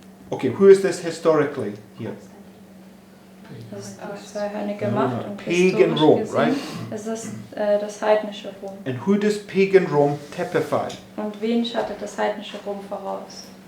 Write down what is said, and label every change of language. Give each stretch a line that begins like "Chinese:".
English: Okay, who is this historically here?
German: Das ist die zweihörnige Macht und
English: Pagan
German: historisch
English: Rome,
German: gesehen,
English: right?
German: es ist das heidnische Rom.
English: And who does pagan Rome typify?
German: Und wen schattet das heidnische Rom voraus?